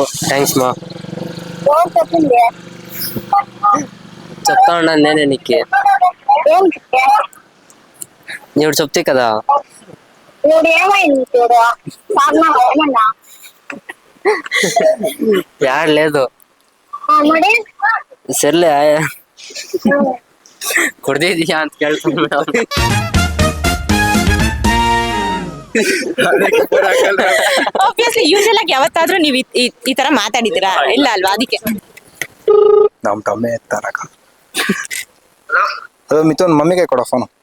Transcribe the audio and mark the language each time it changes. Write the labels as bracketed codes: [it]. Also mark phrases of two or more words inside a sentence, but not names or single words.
[te] థ్యాంక్స్ మా. చెప్తా ఉన్నాను నేనే నీకు. ఇప్పుడు చెప్తే కదా. యాడ్ లేదు సర్లే [kn] ಕುಡ್ದಿದ್ಯಾ ಅಂತ ಕೇಳ್ತೀನಿ ಮೇಡಮ್. [en] obviously usual [kn] ಆಗಿ ಯಾವತ್ತಾದ್ರೂ ನೀವು ಈ ತರ ಮಾತಾಡಿದ್ದೀರಾ? ಇಲ್ಲ ಅಲ್ವಾ? ಅದಕ್ಕೆ ನಮ್ಮ ತಮ್ಮೆ ಎತ್ತಾರಕ. ಅದು ಮಿಥುನ್ ಮಮ್ಮಿಗೆ ಕೊಡೋ ಫೋನು.